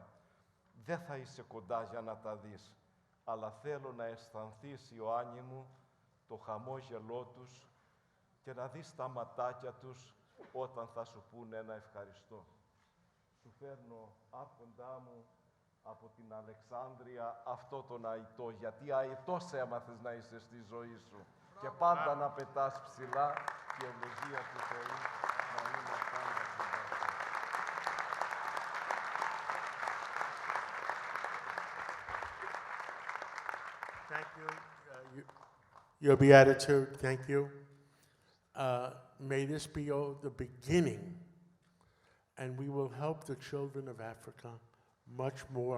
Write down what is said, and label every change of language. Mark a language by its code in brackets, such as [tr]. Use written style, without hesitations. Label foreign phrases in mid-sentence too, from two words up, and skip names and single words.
[el] Δεν θα είσαι κοντά για να τα δεις, αλλά θέλω να αισθανθείς, Ιωάννη μου, το χαμόγελό τους και να δεις τα ματάκια τους όταν θα σου πούνε ένα ευχαριστώ. Σου φέρνω, άρχοντά μου, από την Αλεξάνδρεια αυτό τον αητό, γιατί αητός έμαθες να είσαι στη ζωή σου. Και πάντα να πετάς ψηλά και η ευλογία του Θεού να είναι πάντα κοντά σου. [en] Thank you. Your Beatitude, thank you. May this be the beginning, and we will help the children of Africa much more.